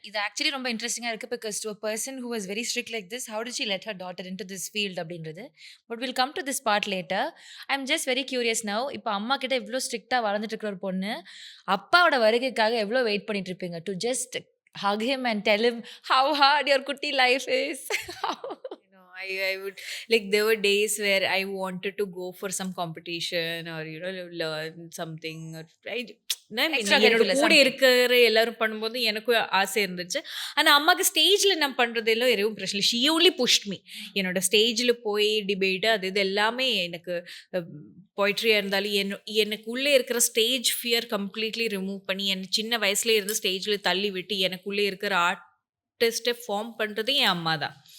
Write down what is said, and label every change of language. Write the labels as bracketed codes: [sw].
[ta] இது ஆக்சுவலி ரொம்ப இன்ட்ரெஸ்டிங்காக இருக்குது. [en] because to a person who was very strict like this, how did she let her daughter into this field [ta] அப்படின்றது. [en] But will come to this part later. I am just very curious now. [ta] இப்போ அம்மா கிட்ட இவ்வளோ ஸ்ட்ரிக்டாக வளர்ந்துட்டு இருக்கிற ஒரு பொண்ணு, அப்பாவோட வருகைக்காக எவ்வளோ வெயிட் பண்ணிட்டு இருப்பீங்க [en] To just hug him and tell him how hard your kutti life is? I would, like, there were days where I wanted to go for some competition or learn something, or [ta] என்னோட கூட இருக்கிற எல்லாரும் பண்ணும்போது எனக்கும் ஆசை இருந்துச்சு. ஆனால் அம்மாவுக்கு ஸ்டேஜில் நான் பண்ணுறதெல்லாம் எதுவும் பிரச்சனை இல்லை. [en] She only pushed me. [ta] என்னோட ஸ்டேஜில் போய் டிபேட்டு அது இது எல்லாமே எனக்கு, போய்ட்ரியாக இருந்தாலும் எனக்குள்ளே இருக்கிற ஸ்டேஜ் ஃபியர் கம்ப்ளீட்லி ரிமூவ் பண்ணி, என் சின்ன வயசுலேயே இருந்து ஸ்டேஜில் தள்ளி விட்டு எனக்குள்ளே இருக்கிற ஆர்டிஸ்ட்டை ஃபார்ம் பண்ணுறது என் அம்மா தான்.